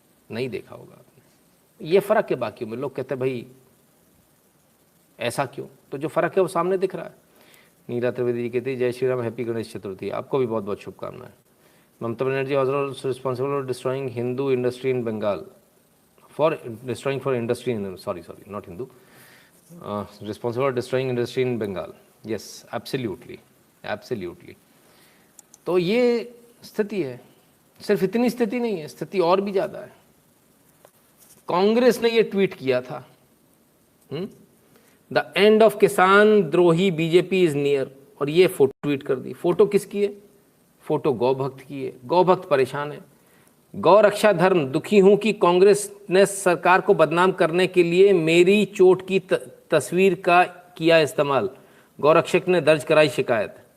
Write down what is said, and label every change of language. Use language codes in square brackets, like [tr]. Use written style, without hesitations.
[hi] नहीं देखा होगा आपने। ये फ़र्क है बाकी में। लोग कहते हैं भाई ऐसा क्यों, तो जो फ़र्क है वो सामने दिख रहा है। नीरा त्रिवेदी जी कहती है जय श्री राम, हैप्पी गणेश चतुर्थी। आपको भी बहुत बहुत शुभकामनाएं। [en] Mamata Banerjee was responsible for destroying Hindu industry in Bengal, for destroying for industry in, sorry not Hindu, responsible for destroying industry in Bengal. Yes, absolutely, absolutely. [hi] तो ये स्थिति है। सिर्फ इतनी स्थिति नहीं है, स्थिति और भी ज़्यादा है। कांग्रेस ने ये ट्वीट किया था, [en] the end of kisan drohi BJP is near, [hi] और ये फोटो ट्वीट कर दी। फोटो किसकी है? फोटो गौ भक्त की है। गौ भक्त परेशान है। गौ रक्षा धर्म, दुखी हूं कि कांग्रेस ने सरकार को बदनाम करने के लिए मेरी चोट की तस्वीर का किया इस्तेमाल, गौरक्षक ने दर्ज कराई शिकायत।